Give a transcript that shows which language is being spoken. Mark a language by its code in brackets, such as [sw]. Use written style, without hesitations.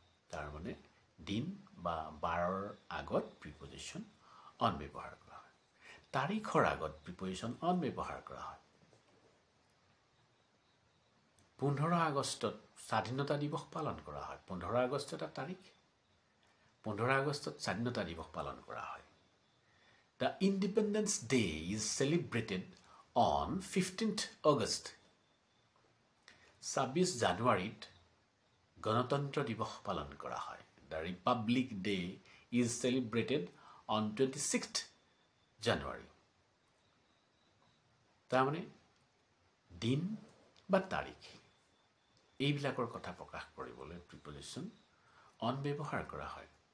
[as] তাৰ মানে দিন বা বাৰৰ আগত প্ৰিপজিশ্যন অন ব্যৱহাৰ কৰা হয়। তাৰিখৰ আগত প্ৰিপজিশ্যন অন ব্যৱহাৰ কৰা হয়। 15 আগষ্টত স্বাধীনতা দিৱস পালন কৰা হয়। 15 আগষ্ট এটা তাৰিখ। 15 আগষ্টত স্বাধীনতা দিৱস পালন কৰা হয়। [en] The Independence Day is celebrated on 15th August. [as] 26 জানুৱাৰীত গণতন্ত্ৰ দিৱস পালন কৰা হয়। [en] The Republic Day is celebrated on 26th January. [as] তাৰমানে দিন বা তাৰিখ এইবিলাকৰ কথা প্ৰকাশ কৰিবলৈ প্ৰিপজিশ্যন অন ব্যৱহাৰ কৰা হয়।